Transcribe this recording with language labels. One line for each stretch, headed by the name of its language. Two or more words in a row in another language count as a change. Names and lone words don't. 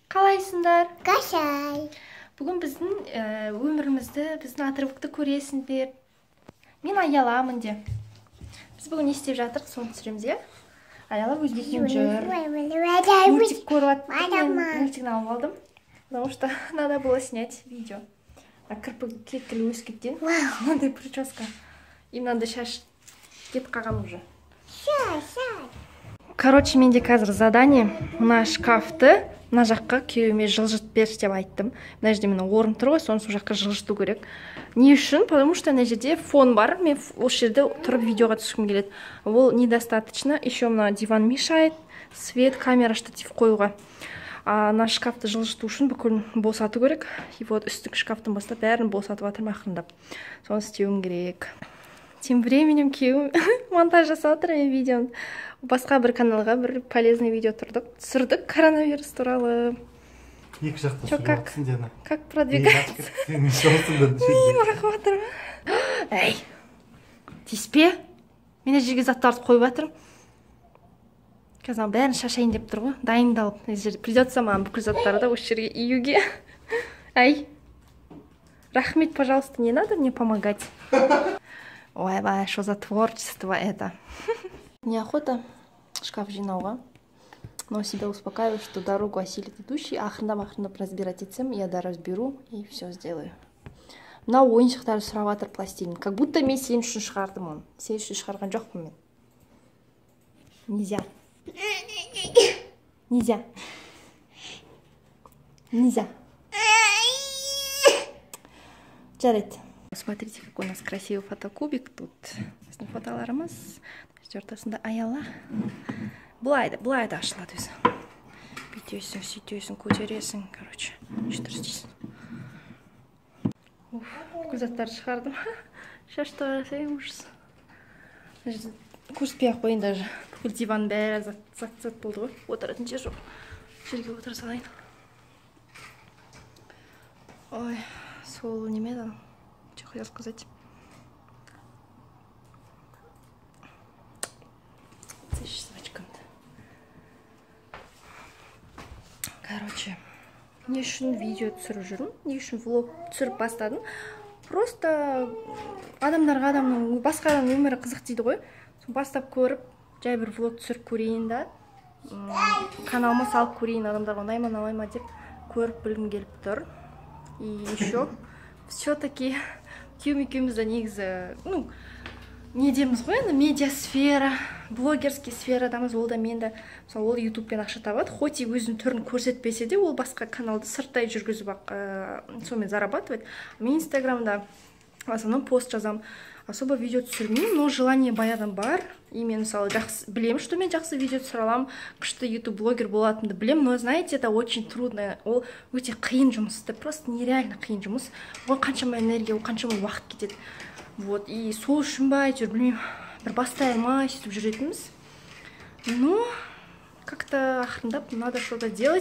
Kazakh: қалайсыңдар? Қашай. Бүгін біздің өмірімізді, біздің отрывокты көресіңдер. Мен Аяламын де. Біз бүгін не істеп жатырық, соны түсіреміз, е? Аяла өзбекпен жүр. Мультик көріп аттым, мен мультикін алып алдым.
Russian: Потому что надо было снять видео.
Kazakh: Кірпігі кекілі өскеттен. Мынандай прическа. И мынандай шаш кетіп қалған уже. Короче, менде қазір задание. Мына шкафты мына жаққа күйеуіме жылжытып берші деп айттым. Мына жерде менің орын тұр ғой, соны сол жаққа жылжыту керек. Не үшін?
Russian: Потому что
Kazakh: мына жерде фон бар. Мен осы жерде тұрып видеоға түскім келеді.
Russian: Ол недостаточно. Еще мына диван мешает.
Kazakh: Свет, камера, штатив қоюға. Мына шкафты жылжыту үшін бүкіл босату керек.
Russian: И вот
Kazakh: үстіңгі шкафтың бастап бәрін босатып жатырмын ақырындап. Соны істеуім керек.
Russian: Тем временем
Kazakh: күйеуім монтаж жасап отыр мен видеоны. Басқа бір каналға бір полезный видео түсірдік коронавирус туралы. Екі жақта сөйлейтін Дена.
Russian: Как продвигается?
Kazakh: Сен Бағып жатырмын. Әй, тиіспе? Мен жерге заттарды қойып жатырмын. Қазір бәрін шашайын деп тұр ғой. Дайындалып. Придется маған бүкіл заттарды осы жерге июге. Әй, рахмет,
Russian: пожалуйста, не надо мне помогать. Ой, что за творчество это.
Kazakh: Неохота шкаф жинауға.
Russian: Но себя успокаиваю, что дорогу осилит идущий. Ақырындап разбирать етсем, я да разберу и все сделаю.
Kazakh: Мына ойыншықтарды сұрап жатыр пластилин.
Russian: Как будто
Kazakh: мен сен үшін шығардым оны. Сен үшін шығарған жоқпын мен.
Russian: Нельзя. Нельзя. Нельзя. Жарайды. Смотрите, какой у нас красивый фотокубик тут.
Kazakh: Біздің фотоларымыз. Ортасында Аяла. Былай да ашылады өзі. Бүйтесің, сөйтесің, көтересің.
Russian: Короче, что істейсің.
Kazakh: Бүкіл заттарды шығардым. Шашты жасайын, ужас. Көрсетпей ақ қойын даже. Бүкіл диван бәрі зат болды ғой. Отыратын жер жоқ. Жерге отыра салайын. Ой, сол неме да.
Russian: Что хотел сказать?
Kazakh: Короче, не үшін видео түсіріп жүрмін, не үшін влог түсіріп бастадым. Просто адамдарға басқа адамның өмірі қызық дейді ғой. Бастап көріп, жай бір влог түсіріп көрейін да. Каналыма салып көрейін, адамдарға ұнай ма, ұнамай ма деп көріп білгім келіп тұр.
Russian: И еще все-таки
Kazakh: күйеуім екеумізді негізі, не дейміз ғой, медиасфера, блогерский сферадамыз, ол да мен де, ол ютубпен ақша табады,
Russian: хоть и
Kazakh: өзінің түрін көрсетпесе де, ол басқа каналды сырттай жүргізіп сонымен зарабатывает. Мен инстаграмда основном пост жазам, особо видео түсірмеймін,
Russian: но желание
Kazakh: баяғыдан бар. И мен мысалы білемін, что мен жақсы видео түсіре аламын, күшті ютуб блогер болатынымды білемін,
Russian: но знаете, это очень трудно,
Kazakh: ол өте қиын жұмыс,
Russian: это просто нереально
Kazakh: қиын жұмыс. Оған қаншама энергия, қаншама уақыт кетеді. Вот, и сол үшін ба, әйтеуір білмеймін, бір бастай алмай сөйтіп жүретініміз.
Russian: Но как-то ақырындап надо что-то делать.